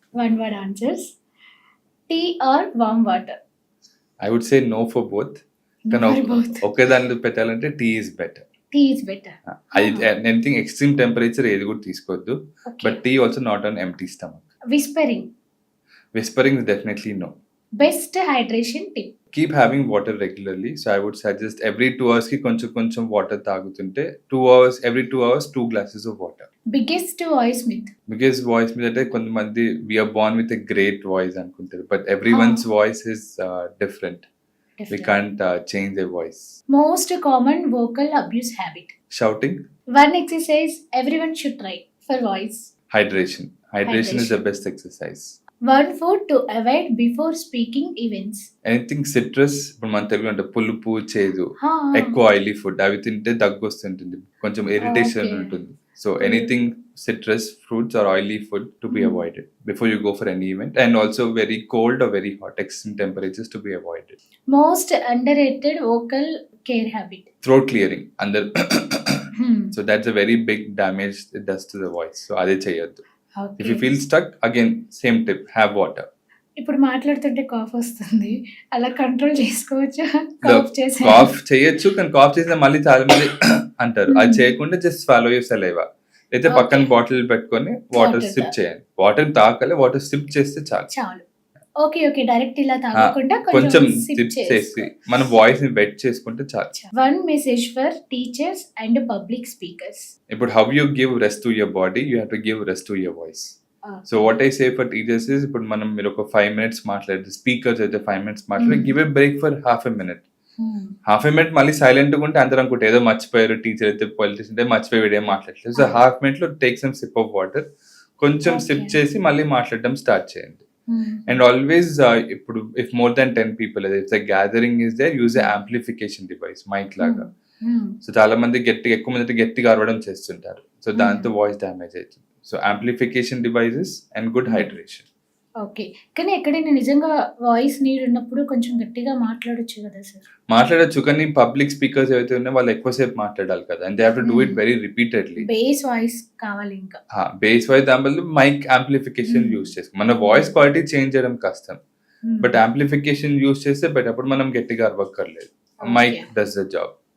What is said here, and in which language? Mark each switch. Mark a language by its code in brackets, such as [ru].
[en] One word answers. Tea or warm water? I would say no for both. [te] కానీ ఒకే దానిలో పెట్టాలంటే [en] Tea is better. Tea is better. Anything extreme temperature [te] ఏది కూడా తీసుకోవద్దు, [en] But tea also not on empty stomach. Whispering? Whispering is definitely no. Best hydration tip? Keep having water regularly. So I would suggest every 2 hours ki [te] koncham water tagutunte. [en] 2 hours, every 2 hours 2 glasses of water. Biggest voice myth? Biggest voice myth [te] ante kontamandi [en] we are born with a great voice [te] anukuntaru, [en] but everyone's voice is different. We can't change their voice. Most common vocal abuse habit? Shouting. One exercise everyone should try for voice? Hydration is the best exercise. One food to avoid before speaking events? Anything citrus, [te] ఇప్పుడు మన తెలుగు అంటే పులుపు, చేదు, ఎక్కువ oily food అవి తింటే దగ్గు వస్తుంటుంది, కొంచెం ఇరిటేషన్ ఉంటుంది. [en] So anything citrus fruits or oily food to be avoided before you go for any event, and also very cold or very hot extreme temperatures to be avoided. Most underrated vocal care habit? Throat clearing. అందరు so that's a very big damage it does to the voice. So [te] అదే చేయొద్దు. [en] If you feel stuck, again same tip, have water. [te] ఇప్పుడు మాట్లాడుతుంటే cough వస్తుంది, అలా control చేసుకోవచ్చా? Cough చేయొచ్చు, కానీ కాఫ్ చేసిన మళ్ళీ చాలా మంది అంటారు, అది చేయకుండా [en] just swallow your saliva, [te] అయితే పక్కన బాటిల్ పెట్టుకొని వాటర్ సిప్ చేయండి. వాటర్ తాగాలి, వాటర్ సిప్ చేస్తే చాలు. ఓకే, డైరెక్ట్ ఇలా తాగకుండా కొంచెం సిప్ చేసి మన వాయిస్ ని వెట్ చేసుకుంటే చాలు. [en] One message for teachers and public speakers? ఇప్పుడు how you give rest to your body, you have to give rest to your voice. So what I say for teachers is, [te] ఇప్పుడు మనం మీరు ఒక 5 minutes మాట్లాడితే, speakers అయితే 5 minutes మాట్లాడి, [en] Give a break for half a minute. [te] Half a minute మళ్ళీ silent గా ఉంటే అందరూ అనుకుంటే ఏదో మర్చిపోయారు, టీచర్ అయితే పొలిటీషియన్ అయితే మర్చిపోయి వీడియో మాట్లాడలేదు. సో హాఫ్ మినిట్ లో [en] take some sip of water, [te] కొంచెం సిప్ చేసి మళ్ళీ మాట్లాడడం స్టార్ట్ చేయండి. [en] And always ఇప్పుడు if more than 10 people, if the gathering is there, use a amplification device, mic లాగా. [te] సో చాలా మంది ఎక్కువ మంది గట్టిగా అరవడం చేస్తుంటారు, సో దాంతో వాయిస్ డ్యామేజ్ అవుతుంది. [en] So amplification devices and good hydration. [te] Okay, కానీ ఎక్కడైనా నిజంగా వాయిస్ నీడ్ ఉన్నప్పుడు కొంచెం గట్టిగా మాట్లాడొచ్చు కదా సార్? మాట్లాడొచ్చు, కానీ పబ్లిక్ స్పీకర్స్ ఏవైతే ఉన్నాయో వాళ్ళు ఎక్కువసేపు మాట్లాడాలి కదా, [en] And they have to do it very repeatedly. [te] Base voice కావాలి, ఇంకా బేస్ వాయిస్ దాని మైక్ యాంప్లిఫికేషన్ యూస్ చేసుకో. మన వాయిస్ క్వాలిటీ చేంజ్ చేయడం కష్టం, బట్ యాంప్లిఫికేషన్ యూస్ చేస్తే బట్ అప్పుడు మనం గట్టిగా అరవక్కర్లేదు, [en] Mic does the job.